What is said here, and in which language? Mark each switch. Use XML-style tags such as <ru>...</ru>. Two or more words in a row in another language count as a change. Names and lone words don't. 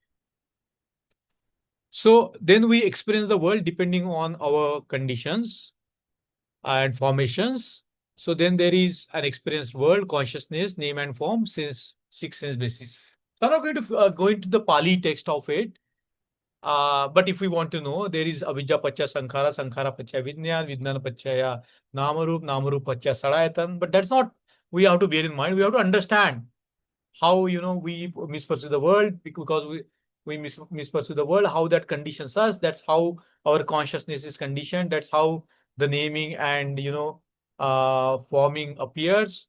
<en>So then we experience the world depending on our conditions and formations. So then there is an experienced world, consciousness, name and form, six sense basis. So I'm not going to go into the Pali text of it. But if we want to know, there is</en> <sa>अविद्या पच्य संस्कार, संस्कार पच्य विज्ञान, विज्ञान पच्य नामरूप, नामरूप पच्य सरायतन.</sa> <en>But that's not, we have to bear in mind. We have to understand how, we misperceive the world, because we misperceive the world, how that conditions us. That's how our consciousness is conditioned. That's how the naming and, forming appears.</en>